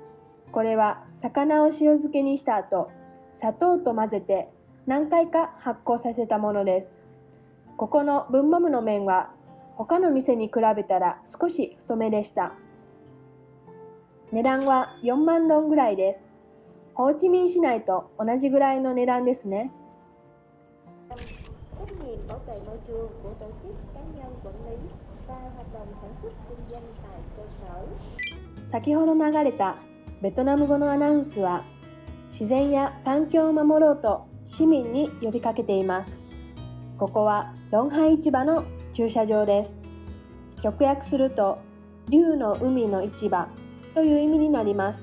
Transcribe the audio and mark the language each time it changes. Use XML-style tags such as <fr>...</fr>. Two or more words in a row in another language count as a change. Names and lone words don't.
<ja>これは魚を塩漬けにした後、砂糖と混ぜて何回か発酵させたものです。ここのブンマムの麺は他の店に比べたら少し太めでした。値段は4万ドンぐらいです。ホーチミン市内と同じぐらいの値段ですね。</ja> <vi>trách nhiệm bảo vệ môi trường của tổ chức cá nhân quản lý và hoạt động sản xuất kinh doanh tại cơ sở。</vi> <ja>先ほど流れたベトナム語のアナウンスは、自然や環境を守ろうと市民に呼びかけています。ここはロンハイ市場の駐車場です。直訳すると、竜の海の市場という意味になります。</ja>